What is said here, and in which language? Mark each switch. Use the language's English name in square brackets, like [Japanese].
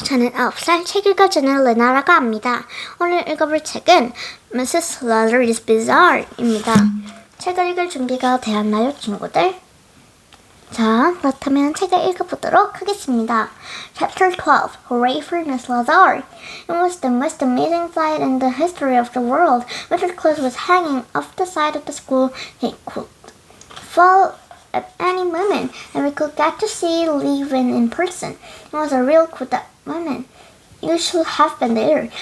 [Korean] 저는 9살 책 읽어주는 르나라고 합니다. 오늘 읽어볼 책은 Miss Lazar Is Bizzarre 입니다. 책을 읽을 준비가 되었나요, 친구들? 자, 그렇다면 책을 읽어보도록 하겠습니다. [English] Chapter 12. Hooray for Miss Lazar! It was the most amazing sight in the history of the world. Mr. Claus was hanging off the side of the school. He could fall at any moment, and we could get to see Levin in person. It was a real cool moment. You should have been there.